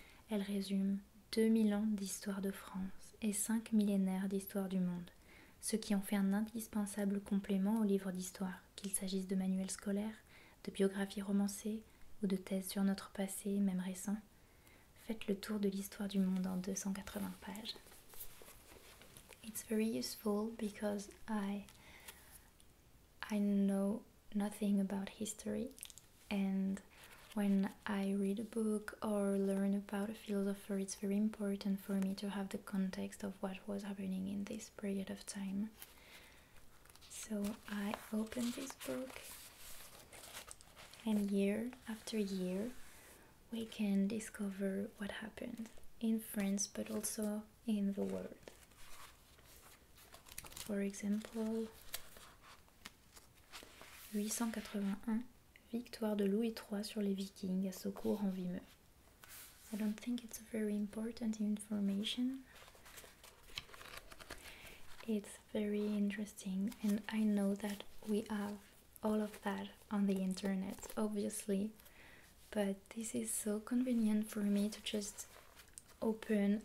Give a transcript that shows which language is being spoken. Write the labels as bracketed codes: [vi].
[fr] Elle résume 2000 ans d'histoire de France et 5 millénaires d'histoire du monde, ce qui en fait un indispensable complément aux livres d'histoire, qu'il s'agisse de manuels scolaires, de biographies romancées ou de thèses sur notre passé, même récent. Faites le tour de l'histoire du monde en 280 pages. [en] It's very useful because I know nothing about history, and when I read a book or learn about a philosopher, it's very important for me to have the context of what was happening in this period of time. So I opened this book, and year after year we can discover what happened in France but also in the world. For example, [fr] 881, victoire de Louis III sur les Vikings à Saucourt en Vimeux. [en] I don't think it's very important information. It's very interesting, and I know that we have all of that on the internet, obviously, but this is so convenient for me to just open.